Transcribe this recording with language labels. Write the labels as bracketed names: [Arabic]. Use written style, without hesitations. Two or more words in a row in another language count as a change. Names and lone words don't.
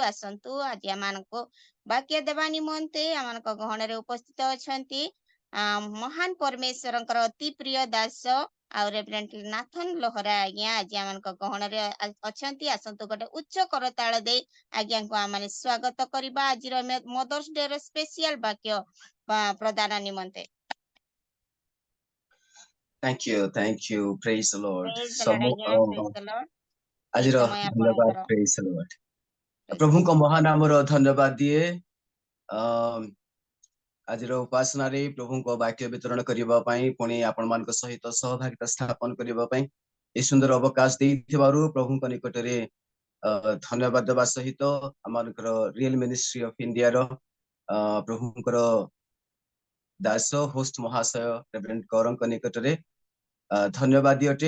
[Odia] ଆସନ୍ତୁ ଆଜି ଆମମାନଙ୍କୁ ବାକ୍ୟ ଦେବା ନିମନ୍ତେ ଆମମାନଙ୍କ ଗହଣରେ ଉପସ୍ଥିତ ଅଛନ୍ତି ମହାନ ପରମେଶ୍ୱରଙ୍କର ଅତି ପ୍ରିୟ ଦାସ ଆଉ ରେଭରେଣ୍ଡ ନାଥନ ଲୋହରା ଆଜ୍ଞା ଆଜି ଆମମାନଙ୍କ ଗହଣରେ ଅଛନ୍ତି। ଆସନ୍ତୁ ଗୋଟେ ଉଚ୍ଚ କରତାଳ ଦେଇ ଆଜ୍ଞାଙ୍କୁ ଆମେ ସ୍ୱାଗତ କରିବା ଆଜିର ମଦର୍ସ ଡେ ର ସ୍ପେସିଆଲ ବାକ୍ୟ ପ୍ରଦାନ ନିମନ୍ତେ। [English] Thank you. Praise the Lord. praise the Lord ଆଜ୍ଞା, praise the Lord. ଏଇ [Odia] ଆଜିର ସମୟ ଧନ୍ୟବାଦ, ଆପଣଙ୍କର। [English] praise the Lord. Praise the [Odia] ପ୍ରଭୁଙ୍କ ମହାନାମର ଧନ୍ୟବାଦ ଦିଏ। ଆଜିର ଉପାସନାରେ ପ୍ରଭୁଙ୍କ ବାକ୍ୟ ବିତରଣ କରିବା ପାଇଁ ପୁଣି ଆପଣମାନଙ୍କ ସହିତ ସହଭାଗିତା ସ୍ଥାପନ କରିବା ପାଇଁ ଏ ସୁନ୍ଦର ଅବକାଶ ଦେଇଥିବାରୁ ପ୍ରଭୁଙ୍କ ନିକଟରେ ଧନ୍ୟବାଦ ଦେବା ସହିତ ଆମମାନଙ୍କର ରିଏଲ ମିନିଷ୍ଟ୍ରି ଅଫ ଇଣ୍ଡିଆର ପ୍ରଭୁଙ୍କର ଦାସ ହୋଷ୍ଟ ମହାଶୟ ରେଭରେଣ୍ଡ କରଙ୍କ ନିକଟରେ ଧନ୍ୟବାଦ ଅଟେ।